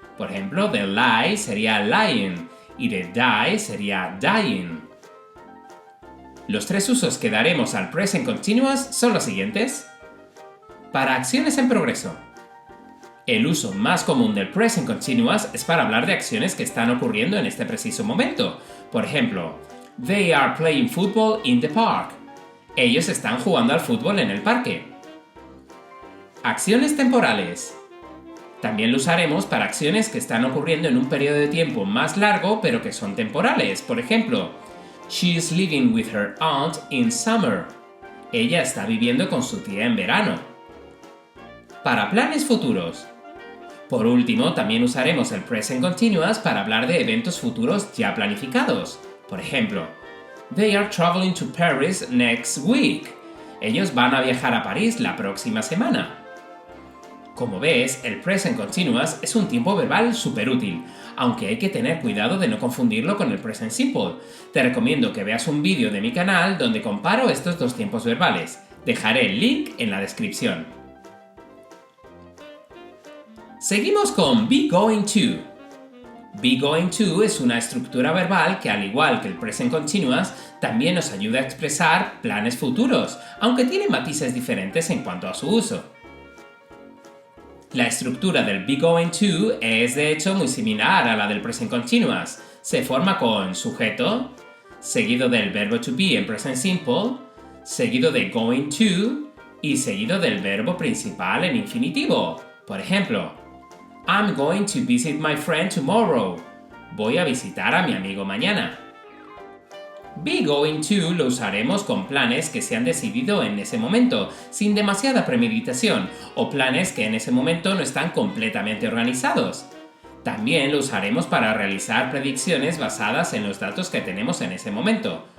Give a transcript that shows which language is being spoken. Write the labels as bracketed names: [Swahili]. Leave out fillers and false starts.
[Spanish] Por ejemplo, de lie sería lying y de die sería dying. Los tres usos que daremos al present continuous son los siguientes. Para acciones en progreso. El uso más común del present continuous es para hablar de acciones que están ocurriendo en este preciso momento. Por ejemplo, [English] They are playing football in the park. [Spanish] Ellos están jugando al fútbol en el parque. Acciones temporales. También lo usaremos para acciones que están ocurriendo en un periodo de tiempo más largo pero que son temporales. Por ejemplo, [English] She is living with her aunt in summer. [Spanish] Ella está viviendo con su tía en verano. Para planes futuros. Por último, también usaremos el present continuous para hablar de eventos futuros ya planificados. Por ejemplo, [English] They are traveling to Paris next week. [Spanish] Ellos van a viajar a París la próxima semana. Como ves, el present continuous es un tiempo verbal súper útil, aunque hay que tener cuidado de no confundirlo con el present simple. Te recomiendo que veas un vídeo de mi canal donde comparo estos dos tiempos verbales. Dejaré el link en la descripción. Seguimos con be going to. Be going to es una estructura verbal que, al igual que el present continuous, también nos ayuda a expresar planes futuros, aunque tiene matices diferentes en cuanto a su uso. La estructura del be going to es de hecho muy similar a la del present continuous. Se forma con sujeto, seguido del verbo to be en present simple, seguido de going to y seguido del verbo principal en infinitivo. Por ejemplo, [English] I'm going to visit my friend tomorrow. [Spanish] Voy a visitar a mi amigo mañana. Be going to lo usaremos con planes que se han decidido en ese momento, sin demasiada premeditación, o planes que en ese momento no están completamente organizados. También lo usaremos para realizar predicciones basadas en los datos que tenemos en ese momento.